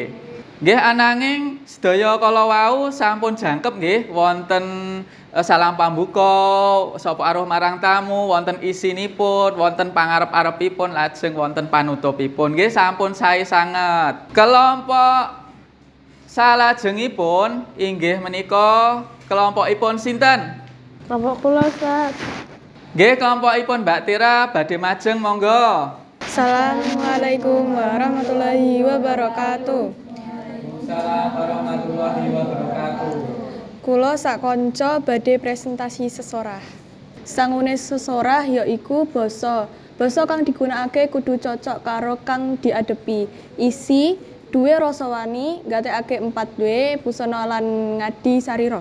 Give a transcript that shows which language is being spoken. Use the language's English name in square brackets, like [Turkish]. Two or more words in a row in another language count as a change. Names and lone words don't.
[Javanese] Nggih ananging sedaya kala wau sampun jangkep nggih wonten salam pambuka sapa aruh marang tamu, wonten isinipun, wonten pangarep-arepipun, lajeng wonten panutupipun. Nggih sampun sae sanget. Kelompok salajengipun inggih menika kelompokipun sinten? Kelompok kula Ustaz. Nggih kelompokipun Mbak Tira badhe majeng monggo. [Arabic] السلام عليكم ورحمة الله وبركاته. وعليكم السلام ورحمة الله وبركاته. [Javanese] Kula sakonco badhe presentasi sesorah. Sangune sesorah yaiku basa. Basa kang digunakake kudu cocok karo kang diadepi. Isi, duwe rasa wani, gatekake 4W, busana lan ngadi sarira.